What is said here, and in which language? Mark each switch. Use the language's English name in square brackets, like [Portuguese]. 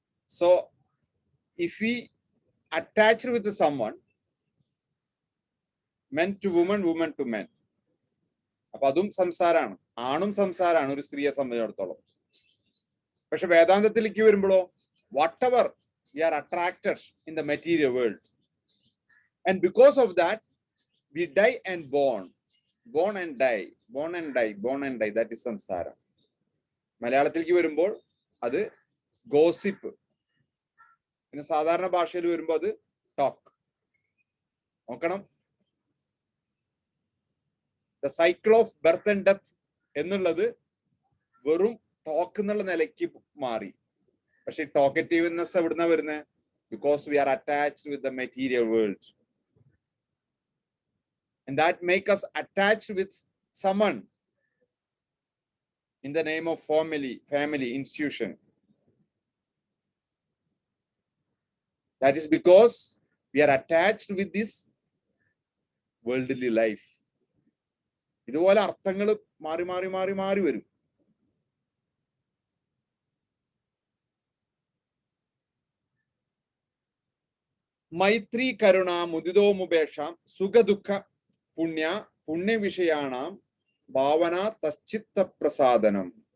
[English] So if we attached with someone, men to woman, woman to men, [Malayalam] അപ്പൊ അതും സംസാരാണ്, ആണും സംസാരാണ് ഒരു സ്ത്രീയെ സംബന്ധിച്ചിടത്തോളം. പക്ഷെ വേദാന്തത്തിലേക്ക് വരുമ്പോഴോ, [English] Whatever we are attracted in the material world, and because of that we die and born and die, born and die, born and die. That is samsara. [Malayalam] മലയാളത്തിലേക്ക് വരുമ്പോൾ അത് ഗോസിപ്പ്, പിന്നെ സാധാരണ ഭാഷയിൽ വരുമ്പോൾ അത് ടോക്ക്. നോക്കണം, [English] the cycle of birth and death [Malayalam] എന്നുള്ളത് വെറും ടോക്ക് എന്നുള്ള നിലയ്ക്ക് മാറി. പക്ഷെ ടോക്കറ്റീവ്നെസ് എവിടുന്ന വരുന്നത്? [English] Because we are attached with the material world, and that make us attached with someone in the name of family institution. That is because we are attached with this worldly life. [Malayalam] ഇതുപോലെ അർത്ഥങ്ങൾ മാറി മാറി മാറി മാറി വരും. [Sanskrit] മൈത്രി കരുണ മുദിതോമുപേക്ഷ സുഖദുഃഖ പുണ്യവിഷയാണാം ഭാവന തശ്ചിത്ത പ്രസാദനം.